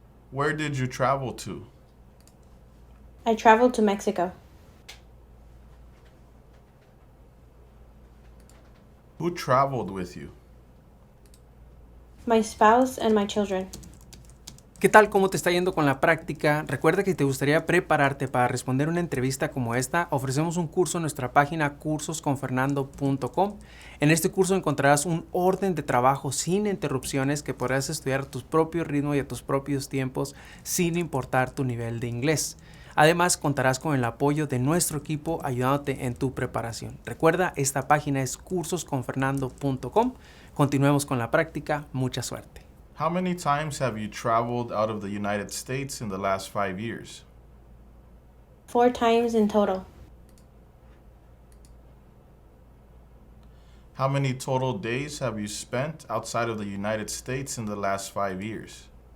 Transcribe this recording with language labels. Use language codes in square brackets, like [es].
[en] Where did you travel to? I traveled to Mexico. Who traveled with you? My spouse and my children. [es] ¿Qué tal? ¿Cómo te está yendo con la práctica? Recuerda que te gustaría prepararte para responder una entrevista como esta. Ofrecemos un curso en nuestra página cursosconfernando.com. En este curso encontrarás un orden de trabajo sin interrupciones que podrás estudiar a tu propio ritmo y a tus propios tiempos sin importar tu nivel de inglés. Además, contarás con el apoyo de nuestro equipo ayudándote en tu preparación. Recuerda, esta página es cursosconfernando.com. Continuemos con la práctica. Mucha suerte. [en] How many times have you traveled out of the United States in the last 5 years? 4 times in total. How many total days have you spent outside of the United States in the last 5 years?